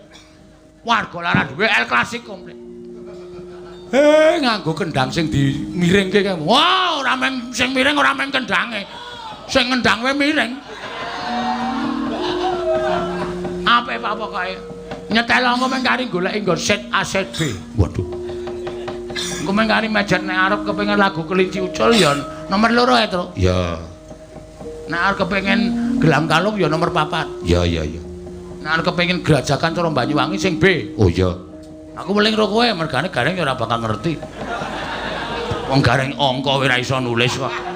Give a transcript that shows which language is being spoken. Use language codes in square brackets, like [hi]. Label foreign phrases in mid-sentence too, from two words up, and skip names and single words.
[jv] Warga lara duwe El Klasik komplit. Nganggo kendang sing dimiringke kae. Wah, ora mung sing miring ora mung kendange. Sing ngendang wae miring. Apik Pak pokoke. Nyetel engko mung kari goleki nggon set A set B. Waduh. Engko mung kari mejet nek arep kepengin lagu kelinci ucul ya nomor 2 ya, Tru. Ya. Nek arep kepengin gelang kalung ya nomor 4. Ya. Nek arep kepengin gerajakan cara Banyuwangi sing B. Oh iya. Aku weling karo kowe mergane gareng ya ora bakal ngerti. Wong gareng angka ora iso nulis kok.